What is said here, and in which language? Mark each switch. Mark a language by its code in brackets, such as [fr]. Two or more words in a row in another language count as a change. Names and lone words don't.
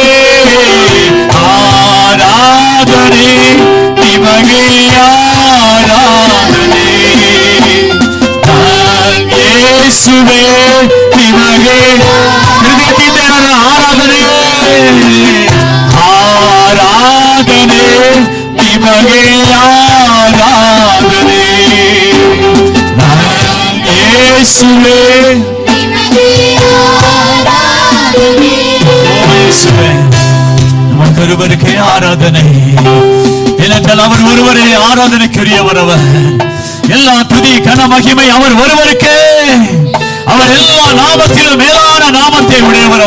[kn] ಆರಾಧನೆ ನಿಮಗೆ ಆರಾಧನೆ ಯೇಸುವೇ ನಿಮಗೆ ಹೃದಯದಿಂದ ಆರಾಧನೆ ಆರಾಧನೆ ನಿಮಗೆ ಆರಾಧನೆ ಯೇಸುವೇ [ta] நமக்கு ஆராதனை ஏனென்றால் அவர் ஒருவரே ஆராதனைக்குரியவர். எல்லா துதி கன மகிமை அவர் ஒருவருக்கே. அவர் எல்லா நாமத்திலும் மேலான நாமத்தை உடையவர்.